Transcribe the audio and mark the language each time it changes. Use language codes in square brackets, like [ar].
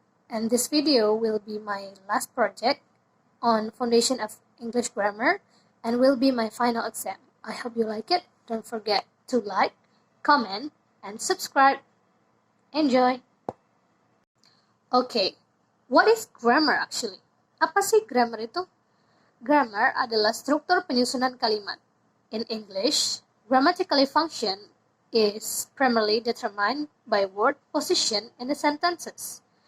[en] And this video will be my last project on Foundation of English Grammar and will be my final exam. I hope you like it. Don't forget to like, comment, and subscribe. Enjoy! Okay. What is grammar actually? [id] Apa sih grammar itu? Grammar adalah struktur penyusunan kalimat. [en] In English, grammatically function is primarily determined by word position in the sentences.